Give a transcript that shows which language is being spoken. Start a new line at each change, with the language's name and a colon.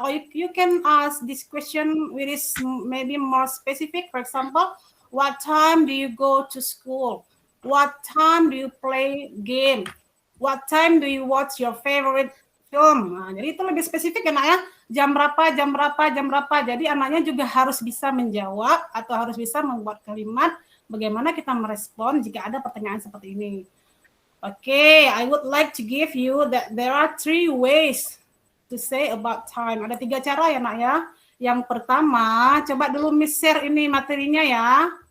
English: Or you can ask this question which is maybe more specific. For example, what time do you go to school? What time do you play game? What time do you watch your favorite film?
Indonesian: Nah, jadi itu lebih spesifik ya, Nak ya. Jam berapa. Jadi anaknya juga harus bisa menjawab atau harus bisa membuat kalimat bagaimana kita merespon jika ada pertanyaan seperti ini.
English: Okay, I would like to give you that there are 3 ways to say about time.
Indonesian: Ada 3 cara ya, Nak ya. Yang pertama, coba dulu Miss share ini materinya ya.